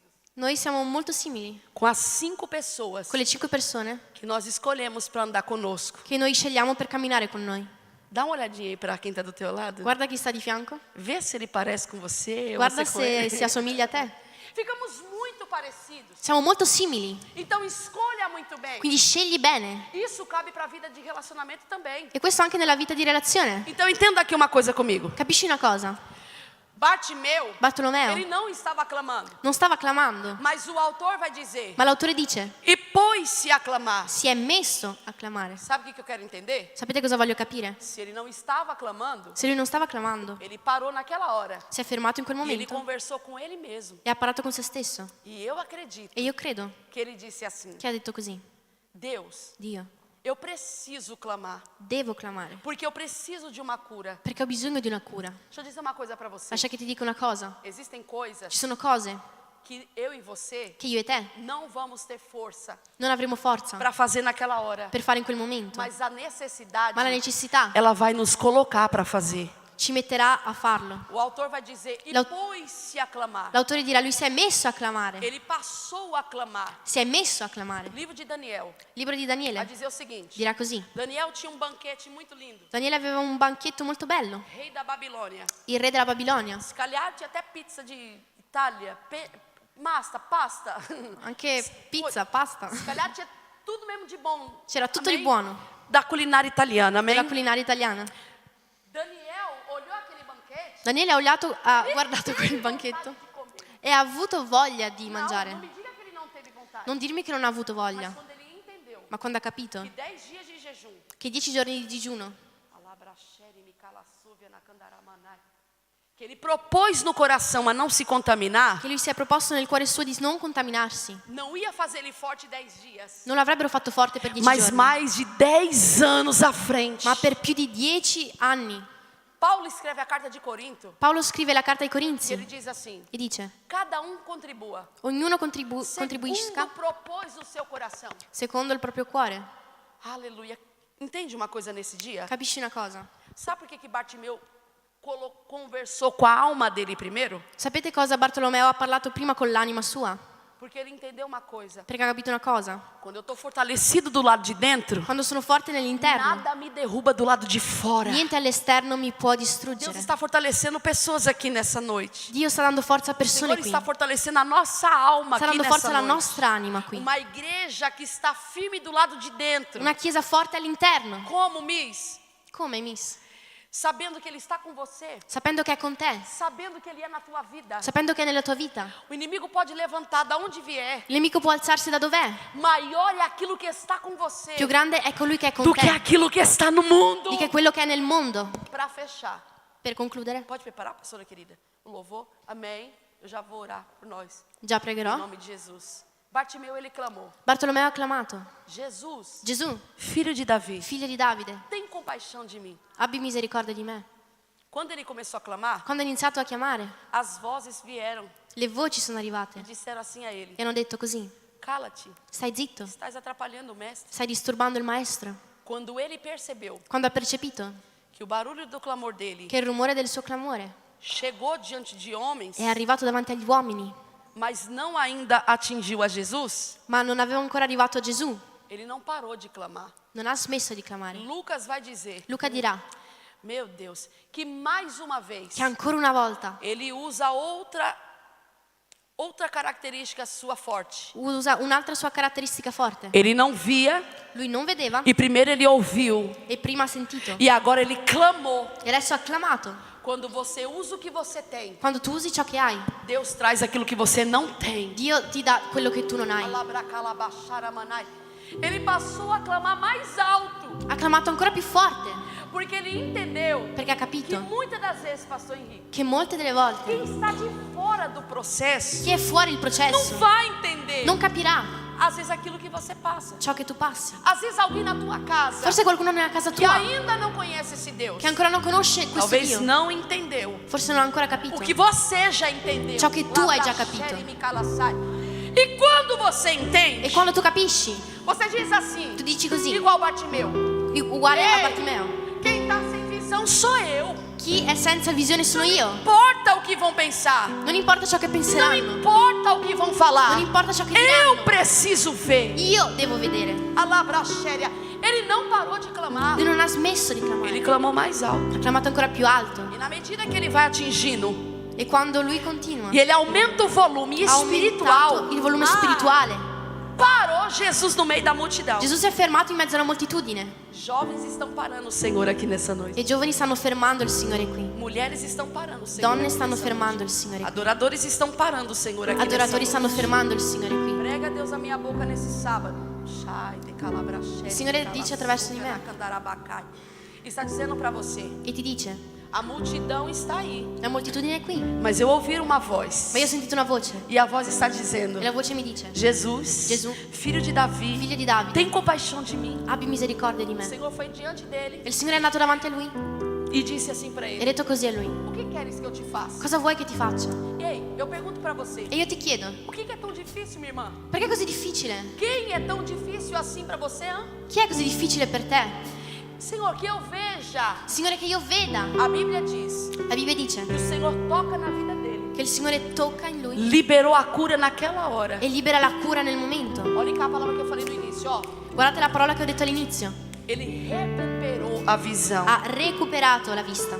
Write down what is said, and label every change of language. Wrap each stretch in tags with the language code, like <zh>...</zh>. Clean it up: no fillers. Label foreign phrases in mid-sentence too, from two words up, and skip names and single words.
<it>noi siamo molto simili</it> <pt>com as 5 pessoas</pt> <it>con le 5 persone</it> <pt>que nós escolhemos para andar conosco.</pt> <it>che noi scegliamo per camminare con noi.</it> <pt>Dá uma olhadinha aí para quem está do teu lado.</pt> <it>Guarda chi sta di fianco,</it> <pt>Vê se ele parece com você ou</pt> <it>guarda</it> <pt>você com ele.</pt> <it>se assomiglia a te.</it> <pt>Ficamos muito parecidos.</pt> <it>Siamo molto simili,</it> <pt>Então escolha muito bem.</pt> <it>quindi scegli bene.</it> <pt>Isso cabe para a vida de relacionamento também.</pt> <it>E questo anche nella vita di relazione.</it> <pt>Então entenda aqui uma coisa comigo.</pt> <it>Capisci una cosa?</it> <pt>Bartimeu,</pt> <it>Bartolomeo</it> <pt>ele não estava clamando,</pt> <it>non stava clamando,</it> <pt>mas o autor vai dizer:</pt> <it>ma l'autore dice,</it> <pt>e pôs-se a clamar.</pt> <it>si è messo a clamare.</it> <pt>Sabe o que eu quero entender?</pt> <it>Sapete cosa voglio capire?</it> <pt>Se ele não estava clamando,</pt> <it>Se lui non stava clamando,</it> <pt>ele parou naquela hora</pt> <it>si è fermato in quel</it> <pt>e ele</pt> <it>momento</it> <pt>conversou com ele mesmo.</pt> <it>e ha parlato con se stesso.</it> <pt>E eu acredito</pt> <it>E io credo</it> <pt>que ele disse assim:</pt> <it>che ha detto così,</it> <pt>Deus,</pt> <it>Dio,</it> <pt>eu preciso clamar,</pt> <it>devo clamare,</it> <pt>porque eu preciso de uma cura.</pt> <it>perché ho bisogno di una cura.</it> <pt>Deixa eu dizer uma coisa para você.</pt> <it>Lascia che ti dica una cosa,</it> <pt>Existem coisas</pt> <it>ci sono cose</it> <pt>que eu e você</pt> <it>che io e te</it> <pt>não vamos ter força</pt> <it>non avremo forza</it> <pt>para fazer naquela hora,</pt> <it>per fare in quel momento,</it> <pt>mas a necessidade</pt> <it>ma la necessità</it> <pt>ela vai nos colocar para fazer.</pt> <it>ci metterà a farlo.</it> <pt>O autor vai dizer: e</pt> <it>L'aut-</it> <pt>pôs-se a clamar.</pt> <it>L'autore dirà, lui si è messo a clamare,</it> <pt>Ele passou a clamar.</pt> <it>si è messo a clamare.</it> <pt>Livro de Daniel</pt> <it>Libro di</it> <pt>vai</pt> <it>Daniele</it> <pt>dizer o seguinte:</pt> <it>dirà così,</it> <pt>Daniel tinha um banquete muito lindo.</pt> <it>Daniele aveva un banchetto molto bello,</it> <pt>Rei da Babilônia.</pt> <it>il re della Babilonia,</it> <pt>Se calhar tinha até pizza de Itália, pasta.</pt> <it>anche pizza, pasta,</it> <pt>Se calhar tinha tudo mesmo de bom.</pt> <it>c'era tutto</it> <pt>Amém?</pt> <it>di buono</it> <pt>Da culinária italiana, amém?</pt> <it>della culinaria italiana.</it> <pt>Daniel olhou aquele banquete.</pt> <it>Daniele ha guardato quel banchetto e ha avuto voglia di</it> <pt>Não</pt> <it>mangiare.</it> <pt>me diga que ele não teve vontade.</pt> <it>Non dirmi che non ha avuto voglia,</it> <pt>Mas quando ele entendeu</pt> <it>ma quando ha capito</it> <pt>que 10 dias de jejum,</pt> <it>che 10 giorni di digiuno,</it> <pt>que ele propôs no coração a não se contaminar,</pt> <it>che lui si è proposto nel cuore suo di non contaminarsi,</it> <pt>não ia fazer ele forte 10 dias,</pt> <it>non l'avrebbero fatto forte per 10</it> <pt>mas</pt> <it>giorni,</it> <pt>mais de 10 anos à frente.</pt> <it>ma per più di 10 anni.</it> <pt>Paulo escreve a carta de Corinto</pt> <it>Paolo scrive la carta ai</it> <pt>e ele</pt> <it>Corinzi</it> <pt>diz assim:</pt> <it>e dice,</it> <pt>cada contribua</pt> <it>ognuno contribuisca</it> <pt>segundo propôs o seu coração.</pt> <it>secondo il proprio cuore.</it> <pt>Aleluia. Entende uma coisa nesse dia?</pt> <it>Capisci una cosa?</it> <pt>Sabe por que Bartimeu conversou com a alma dele primeiro?</pt> <it>Sapete cosa Bartolomeo ha parlato prima con l'anima sua?</it> <pt>Porque ele entendeu uma coisa:</pt> <it>Perché ha capito una cosa?</it> <pt>quando eu estou fortalecido do lado de dentro,</pt> <it>Quando sono forte nell'interno,</it> <pt>nada me derruba do lado de fora.</pt> <it>niente all'esterno mi può</it> <pt>Deus</pt> <it>distruggere.</it> <pt>está fortalecendo pessoas aqui nessa noite.</pt> <it>Dio sta dando forza a</it> <pt>O</pt> <it>persone</it> <pt>Senhor</pt> <it>qui.</it> <pt>está fortalecendo a nossa alma</pt> <it>Sta</it> <pt>aqui</pt> <it>dando forza</it> <pt>nessa</pt> <it>alla</it> <pt>noite.</pt> <it>nostra anima qui.</it> <pt>Uma igreja que está firme do lado de dentro.</pt> <it>Una chiesa forte all'interno.</it> <pt>Como, Miss?</pt> <it>Come, Miss?</it> <pt>sabendo que Ele está com você,</pt> <it>sapendo che è con te,</it> <pt>sabendo que Ele é na tua vida.</pt> <it>sapendo che è nella tua vita.</it> <pt>O inimigo pode levantar da onde vier.</pt> <it>Il nemico può alzarsi da dov'è.</it> <pt>Maior é aquilo que está com você</pt> <it>Più grande è colui che è con</it> <pt>do que</pt> <it>te</it> <pt>aquilo que está no mundo.</pt> <it>di che quello che è nel mondo.</it> <pt>Para fechar,</pt> <it>Per concludere,</it> <pt>pode preparar, pastora querida, o louvor? Amém. Eu já vou orar por nós,</pt> <it>già</it> <pt>em</pt> <it>pregherò.</it> <pt>nome de Jesus. Bartimeu, ele clamou:</pt> <it>Bartolomeo ha clamato:</it> <pt>Jesus,</pt> <it>Gesù,</it> <pt>filho de Davi,</pt> <it>figlio di Davide,</it> <pt>tem compaixão de mim.</pt> <it>abbi misericordia di me.</it> <pt>Quando ele começou a clamar,</pt> <it>Quando ha iniziato a chiamare,</it> <pt>as vozes vieram</pt> <it>le voci sono arrivate</it> <pt>e disseram assim a ele:</pt> <it>e hanno detto così:</it> <pt>cala-te,</pt> <it>stai zitto,</it> <pt>estás atrapalhando o mestre.</pt> <it>stai disturbando il maestro.</it> <pt>Quando ele percebeu</pt> <it>Quando ha percepito</it> <pt>que o barulho do clamor dele</pt> <it>che il rumore del suo clamore</it> <pt>chegou diante de homens,</pt> <it>è arrivato davanti agli uomini,</it> <pt>mas não ainda atingiu a Jesus,</pt> <it>ma non aveva ancora arrivato a Gesù,</it> <pt>ele não parou de clamar.</pt> <it>non ha smesso di clamare.</it> <pt>Lucas vai dizer:</pt> <it>Luca dirà</it> <pt>meu Deus, que mais uma vez</pt> <it>che ancora una volta</it> <pt>ele usa outra característica sua forte.</pt> <it>usa un'altra sua caratteristica forte.</it> <pt>Ele não via</pt> <it>Lui non vedeva</it> <pt>e primeiro ele ouviu</pt> <it>e prima ha sentito</it> <pt>e agora ele clamou.</pt> <it>e adesso ha clamato.</it> <pt>Quando você usa o que você tem,</pt> <it>Quando tu usi ciò che hai,</it> <pt>Deus traz aquilo que você não tem.</pt> <it>Dio ti dà quello che tu non hai.</it> <pt>Ele passou a clamar mais alto,</pt> <it>Ha clamato ancora più forte</it> <pt>porque ele entendeu</pt> <it>perché ha</it> <pt>que</pt> <it>capito</it> <pt>muitas das vezes, pastor Henrique,</pt> <it>che molte delle volte</it> <pt>quem está de fora do processo</pt> <it>chi è fuori il</it> <pt>não</pt> <it>processo</it> <pt>vai entender,</pt> <it>non capirà</it> <pt>às vezes, aquilo que você passa.</pt> <it>ciò che tu passi.</it> <pt>Às vezes alguém na tua casa</pt> <it>Forse qualcuno nella casa</it> <pt>que</pt> <it>tua</it> <pt>ainda não conhece esse Deus,</pt> <it>che ancora non conosce questo</it> <pt>talvez</pt> <it>Dio,</it> <pt>não entendeu</pt> <it>forse non ha ancora capito</it> <pt>o que você já entendeu.</pt> <it>ciò che tu hai già capito.</it> <pt>E quando você entende,</pt> <it>E quando tu capisci,</it> <pt>você diz assim,</pt> <it>tu dici così,</it> <pt>igual Bartimeu:</pt> <it>uguale a</it> <pt>Ei,</pt> <it>Bartimeo:</it> <pt>quem está sem visão sou eu.</pt> <it>chi è senza visione sono io.</it> <pt>Não importa o que vão pensar,</pt> <it>Non importa ciò che</it> <pt>não</pt> <it>penseranno,</it> <pt>importa o que vão falar,</pt> <it>non importa ciò che</it> <pt>eu</pt> <it>diranno,</it> <pt>preciso ver.</pt> <it>io devo vedere. Alabraxéria.</it> <pt>Ele não parou de clamar,</pt> <it>Lui non ha smesso di</it> <pt>ele</pt> <it>clamare,</it> <pt>clamou mais alto.</pt> <it>ha clamato ancora più alto.</it> <pt>E na medida que ele vai atingindo</pt> <it>E quando lui continua,</it> <pt>e ele aumenta o volume</pt> <it>ha</it> <pt>espiritual,</pt> <it>aumentato il volume spirituale.</it> <pt>parou Jesus no meio da multidão.</pt> <it>Gesù si è fermato in mezzo alla moltitudine</it> <pt>Jovens estão parando o Senhor aqui nessa noite.</pt> <it>e i giovani stanno fermando il Signore qui.</it> <pt>Mulheres estão parando o Senhor.</pt> <it>Donne</it> <pt>aqui</pt> <it>stanno</it> <pt>nessa</pt> <it>fermando il Signore</it> <pt>noite.</pt> <it>qui.</it> <pt>Adoradores estão parando o Senhor aqui</pt> <it>Adoratori</it> <pt>nessa</pt> <it>stanno</it> <pt>noite.</pt> <it>fermando il Signore qui.</it> <pt>Prega, Deus, a minha boca nesse sábado.</pt> <it>Il Signore dice attraverso di me.</it> <pt>Está dizendo para você:</pt> <it>E ti dice:</it> <pt>a multidão está aí,</pt> <it>la moltitudine è qui,</it> <pt>mas eu ouvi uma voz.</pt> <it>ma io ho sentito una voce</it> <pt>E a voz está dizendo:</pt> <it>e la voce mi dice:</it> <pt>Jesus,</pt> <it>Gesù,</it> <pt>filho de Davi,</pt> <it>figlio di Davide,</it> <pt>tem compaixão de mim.</pt> <it>abbi misericordia di</it> <pt>O</pt> <it>me.</it> <pt>Senhor foi diante dele</pt> <it>E il Signore è andato davanti a lui</it> <pt>e disse assim para</pt> <it>e ha</it> <pt>ele:</pt> <it>detto così a lui:</it> <pt>o que queres que eu te faça?</pt> <it>cosa vuoi che ti faccia?</it> <pt>Ei, eu pergunto para você:</pt> <it>E io ti chiedo:</it> <pt>o que é tão difícil, minha irmã?</pt> <it>perché è così difficile?</it> <pt>Quem é tão difícil assim para você? Hein?</pt> <it>Chi è così difficile per te?</it> <pt>Senhor, que eu veja.</pt> <it>Signore, che io veda.</it> <pt>A Bíblia diz</pt> <it>La Bibbia dice</it> <pt>que o Senhor toca na vida dele,</pt> <it>che il Signore tocca in lui</it> <pt>liberou a cura naquela hora.</pt> <it>e libera la cura nel momento.</it> <pt>Olha cá a palavra que eu falei no início, ó.</pt> <it>Guardate la parola che ho detto all'inizio:</it> <pt>Ele recuperou a visão.</pt> <it>ha recuperato la vista.</it>